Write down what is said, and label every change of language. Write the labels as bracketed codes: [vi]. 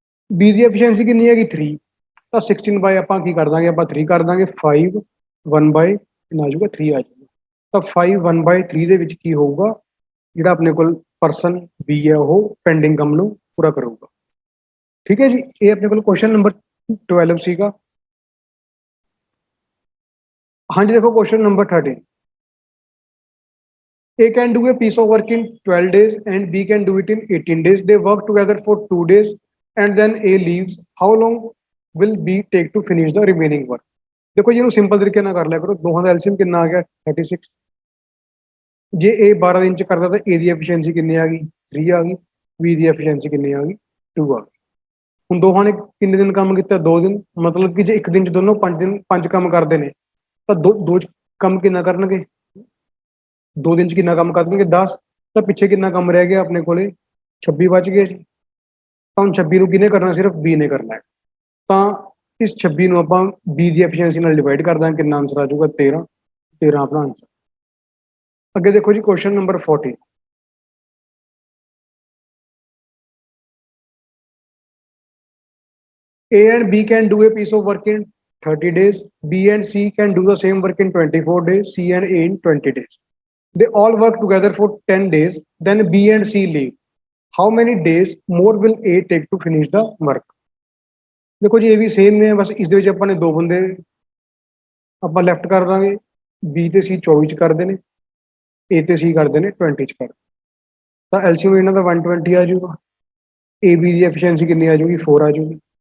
[pa] B ਦੀ efficiency ਕਿੰਨੀ ਹੈਗੀ, 3। ਤਾਂ 16 ਬਾਏ ਆਪਾਂ ਕੀ ਕਰ ਦਾਂਗੇ, ਆਪਾਂ 3 ਕਰ ਦਾਂਗੇ, 5 1 ਬਾਏ ਆ ਜਾਊਗਾ 3 ਆ ਜਾਊਗਾ। ਤਾਂ 5 1 ਬਾਏ 3 ਦੇ ਵਿੱਚ ਕੀ ਹੋਊਗਾ, ਜਿਹੜਾ ਆਪਣੇ ਕੋਲ ਪਰਸਨ B ਹੈ ਉਹ ਪੈਂਡਿੰਗ ਕੰਮ ਨੂੰ ਪੂਰਾ ਕਰੂਗਾ, ਠੀਕ ਹੈ ਜੀ। ਇਹ ਆਪਣੇ ਕੋਲ ਕੁਐਸਚਨ ਨੰਬਰ 12 ਸੀਗਾ। ਹਾਂਜੀ ਦੇਖੋ question number 13, [en] A can do a piece of work in 12 days and B can do it in 18 days. They work together for 2 days and then A leaves. How long will B take to finish the remaining work? [pa] देखो जी, simple तरीके ना कर लिया करो, दोहां दा LCM कितना आ गया 36। जे A 12 दिन च करदा तो A दी एफिशिएंसी कितनी आ गई, 3 आ गई, B दी एफिशिएंसी कितनी आ गई, 2 आ गई। ਹੁਣ ਦੋਹਾਂ ਨੇ ਕਿੰਨੇ ਦਿਨ ਕੰਮ ਕੀਤਾ, 2 ਦਿਨ। ਮਤਲਬ ਕਿ ਜੇ ਇੱਕ ਦਿਨ ਚ ਦੋਨੋਂ 5 ਦਿਨ 5 ਕੰਮ ਕਰਦੇ ਨੇ, ਤਾਂ ਦੋ ਚ ਕੰਮ ਕਿੰਨਾ ਕਰਨਗੇ, 2 ਦਿਨ ਚ ਕਿੰਨਾ ਕੰਮ ਕਰਨਗੇ, 10। ਤਾਂ ਪਿੱਛੇ ਕਿੰਨਾ ਕੰਮ ਰਹਿ ਗਿਆ ਆਪਣੇ ਕੋਲੇ, 26 ਬਚ ਗਏ ਜੀ। ਤਾਂ ਹੁਣ 26 ਨੂੰ ਕਿਹਨੇ ਕਰਨਾ, ਸਿਰਫ B ਨੇ ਕਰਨਾ ਹੈ। ਤਾਂ ਇਸ 26 ਨੂੰ ਆਪਾਂ B ਦੀ ਐਫੀਸ਼ੀਐਂਸੀ ਨਾਲ ਡਿਵਾਈਡ ਕਰ ਦਾਂਗੇ, ਕਿੰਨਾ ਆਂਸਰ ਆ ਜਾਊਗਾ, 13। 13 ਆਪਣਾ ਆਂਸਰ। ਅੱਗੇ ਦੇਖੋ ਜੀ question number 14, [en] A and B can do a piece of work in 30 days. B and C can do the same work in 24 days. C and A in 20 days. They all work together for 10 days. Then B and C leave. How many days more will A take to finish the work? [hi] देखो जी, ये भी same ने, बस इस [pa] ਵਿੱਚ ਆਪਾਂ ਨੇ ਦੋ ਬੰਦੇ ਆਪਾਂ ਲੈਫਟ ਕਰ ਦਾਂਗੇ, B ਤੇ C 24 ਚ ਕਰਦੇ ਨੇ, A ਤੇ C ਕਰਦੇ ਨੇ 20 ਚ ਕਰਦੇ। ਤਾਂ ਐਲਸੀਐਮ ਇਹਨਾਂ ਦਾ 120 ਆ ਜਾਊਗਾ। AB ਦੀ ਐਫੀਸ਼ੀਐਂਸੀ ਕਿੰਨੀ ਆ ਜਾਊਗੀ, 4 ਆ ਜਾਊਗੀ।